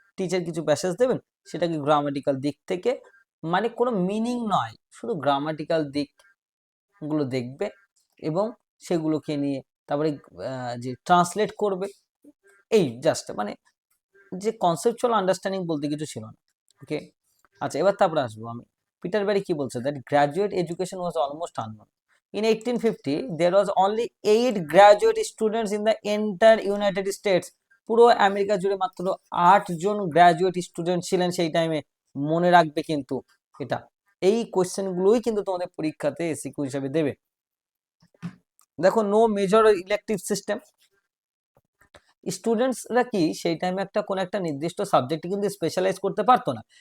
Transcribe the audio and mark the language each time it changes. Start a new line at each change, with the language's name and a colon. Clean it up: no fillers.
Bangla: Teacher কিছু passage দেবেন, সেটাকে গ্রামাটিক্যাল দিক থেকে, মানে কোনো মিনিং নয়, শুধু গ্রামাটিক্যাল দিকগুলো দেখবে এবং সেগুলোকে নিয়ে তারপরে যে ট্রান্সলেট করবে, এই জাস্ট মানে যে কনসেপচুয়াল আন্ডারস্ট্যান্ডিং বলতে কিছু ছিল না। ওকে, আচ্ছা, এবার তারপরে আসবো আমি। পিটার ব্যারি কি বলছে?
English: That graduate education was almost unknown. In 1850, there was only 8 graduate students in the entire United States.
Bangla: পুরো আমেরিকা জুড়ে মাত্র 8 জন গ্র্যাজুয়েট স্টুডেন্ট ছিলেন সেই টাইমে। মনে রাখবে কিন্তু এটা, এই কোশ্চেনগুলোই কিন্তু তোমাদের পরীক্ষাতে এসিকিউ হিসেবে দেবে। দেখো,
English: No major elective system.
Bangla: স্টুডেন্টসরা কি সেই টাইমে একটা কোন একটা নির্দিষ্ট সাবজেক্টে কিন্তু স্পেশালাইজ করতে পারতো না।